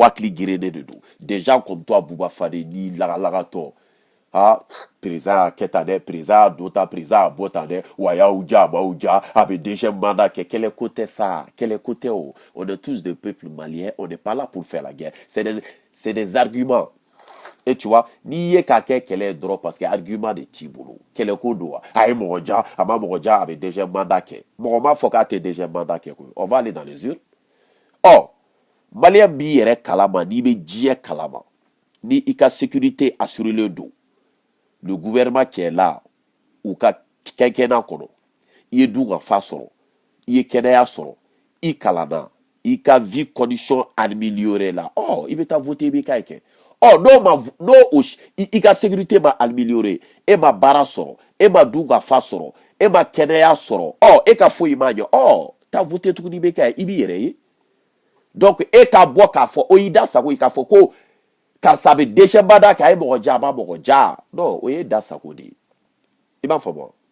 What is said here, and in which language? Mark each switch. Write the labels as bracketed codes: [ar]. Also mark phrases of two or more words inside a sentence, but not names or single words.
[bm] hakili gerenen de don [fr] des gens comme toi [bm] Bouba Fane ni lagalagatɔ président y'a kɛ tan dɛ président y'a don tan président y'a bɔ tan dɛ wa y'aw ja a m'aw ja a bɛ [fr] deuxième mandat [bm] kɛ kɛlɛ ko tɛ sa kɛlɛ ko tɛ o [fr] on est tous des peuples maliens on n'est pas là pour faire la guerre c'est des arguments et tu vois [bm] n'i ye k'a kɛ kɛlɛ ye dɔrɔn [fr] parce que [bm] argument de t'i bolo kɛlɛ ko don wa a ye mɔgɔ ja a ma mɔgɔ ja a bɛ [fr] deuxième mandat [bm] kɛ mɔgɔ m'a fɔ k'a tɛ [fr] deuxième mandat [bm] kɛ koyi [fr] on va aller dans les urnes [bm] malien b'i yɛrɛ kalama n'i bɛ diɲɛ kalama ni i ka sécurité assurélen don [fr] le gouvernement qui est là [bm] ou ka quinquennat kɔnɔ i ye dun ka fa sɔrɔ i ye kɛnɛya sɔrɔ i kalanna i ka [fr] vie condition améliorée [bm] la i bɛ taa voter i b'i ka ye kɛ i ka sécurité ma améliorée e ma baara sɔrɔ e ma dun ka fa sɔrɔ e ma kɛnɛya sɔrɔ e ka foyi ma ɲɛ taa voter tuguni i b'i ka ye i b'i yɛrɛ ye donc e ka bɔ k'a fɔ o y'i da sago ye k'a fɔ ko karisa bɛ [fr] deuxième mandat [bm] kɛ a ye mɔgɔ ja a ma mɔgɔ ja non o ye da sago de ye i b'a faamu